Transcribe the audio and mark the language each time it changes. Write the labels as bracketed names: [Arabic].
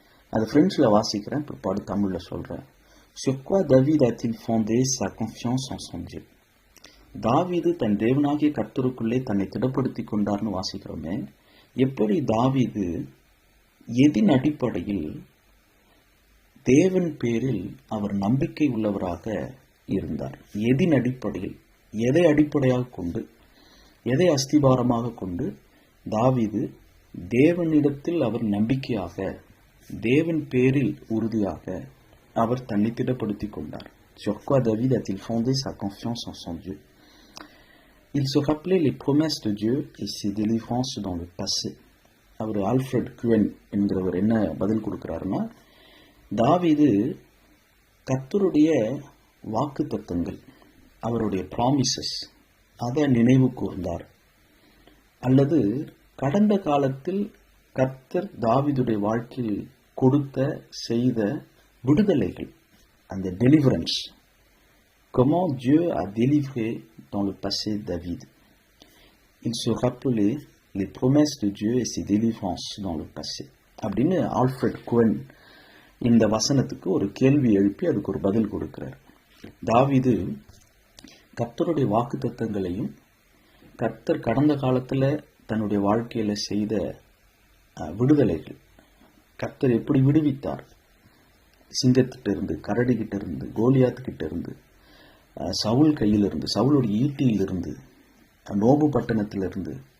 [Tamil] அது ஃப்ரெஞ்சில் வாசிக்கிறேன், பிற்பாடு தமிழில் சொல்கிறேன். [French] Sur quoi David a-t-il fondé sa confiance en son Dieu? [Tamil] தாவீது தன் தேவனாகிய கர்த்தருக்குள்ளே தன்னை திடப்படுத்தி கொண்டார்னு வாசிக்கிறோமே. எப்படி தாவீது எதின் அடிப்படையில் தேவன் பேரில் அவர் நம்பிக்கை உள்ளவராக இருந்தார்? எதின் அடிப்படையில், எதை அடிப்படையாக கொண்டு, எதை அஸ்திபாரமாக கொண்டு தாவீது தேவனிடத்தில் அவர் நம்பிக்கையாக, தேவன் பேரில் உறுதியாக அவர் தன்னை திடப்படுத்தி கொண்டார்? [French] Sur quoi David a-t-il fondé sa confiance en son Dieu? Il se rappelait les promesses de Dieu et ses délivrances dans le passé. [Tamil] அவர் ஆல்ஃப்ரெட் குவென் என்கிறவர் என்ன பதில் கொடுக்கிறாருன்னா, தாவீது கர்த்தருடைய வாக்கு தத்தங்கள், அவருடைய ப்ராமிசஸ், அதை நினைவு கூர்ந்தார். அல்லது கடந்த காலத்தில் கர்த்தர் தாவீதுடைய வாழ்க்கையில் கொடுத்த, செய்த விடுதலைகள், அந்த deliverance. [French] Comment Dieu a délivré dans le passé David. Il se rappelait les promesses de Dieu et ses délivrances dans le passé. [Tamil] அப்படின்னு ஆல்ஃப்ரெட் குவென் இந்த வசனத்துக்கு ஒரு கேள்வி எழுப்பி அதுக்கு ஒரு பதில் கொடுக்கிறார். தாவீது கர்த்தருடைய வாக்கு தத்தங்களையும் கர்த்தர் கடந்த காலத்தில் தன்னுடைய வாழ்க்கையில் செய்த விடுதலைகள், கர்த்தர் எப்படி விடுவித்தார், சிங்கத்திட்ட இருந்து, கரடிகிட்ட இருந்து, கோலியாத்துக்கிட்ட இருந்து, சவுல் கையிலிருந்து, சவுளுடைய ஈட்டியிலிருந்து, நோபு பட்டணத்திலிருந்து,